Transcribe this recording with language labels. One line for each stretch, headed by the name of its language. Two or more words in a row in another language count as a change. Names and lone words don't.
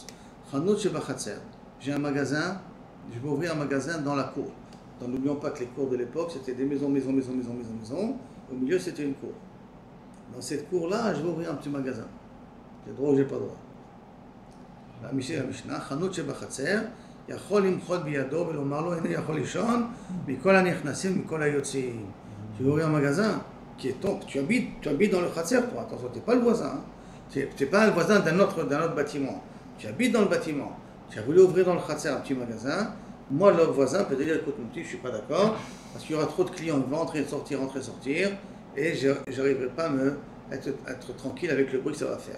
Hebrew: חנות שבחצר.
French: J'ai un magasin, je vais ouvrir un magasin dans la cour. Donc n'oublions pas que les cours de l'époque, c'était des maisons. Au milieu, c'était une cour. Dans cette cour-là, je vais ouvrir un petit magasin. J'ai droit ou j'ai pas droit. La Mishnah,
Hebrew: חנות שבחצר. יכול למחות בידו ולומר לו, הנה יכול לישון מכל הנכנסים, מכל היוצאים.
French: Tu veux ouvrir un magasin qui est ton, tu habites dans le khatser, toi, attention, tu n'es pas le voisin, tu n'es pas le voisin d'un autre bâtiment, tu habites dans le bâtiment, tu as voulu ouvrir dans le khatser un petit magasin, moi le voisin peut te dire, écoute mon petit, je ne suis pas d'accord, parce qu'il y aura trop de clients, ils vont entrer, sortir, et je n'arriverai pas à être tranquille avec le bruit que ça va faire.